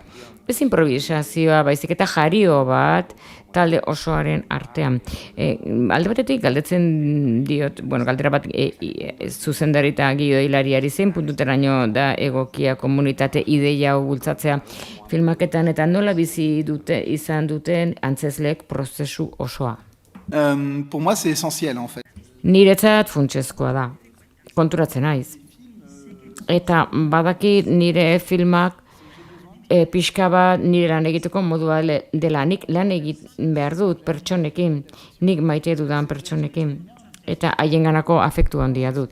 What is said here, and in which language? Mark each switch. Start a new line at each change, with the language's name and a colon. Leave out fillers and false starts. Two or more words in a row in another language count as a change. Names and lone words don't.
Basque: Ez improvisazioa, baizik eta jario bat, talde osoaren artean. Alde batetik, galdetzen diot, galdera bat zuzendari eta gidoilariari zein puntuteraino da egokia komunitate ideia hau bultzatzea filmaketan, eta nola bizi izan duten antzesleek prozesu osoa.
French: Pour moi, c'est essentiel, en fait.
Basque: Niretzat funtsezkoa da, konturatzen naiz. Eta badaki nire filmak pixka bat nire lan egiteko modua dela. Nik lan egin behar dut pertsonekin, nik maite dudan pertsonekin, eta haienganako afektu handia dut.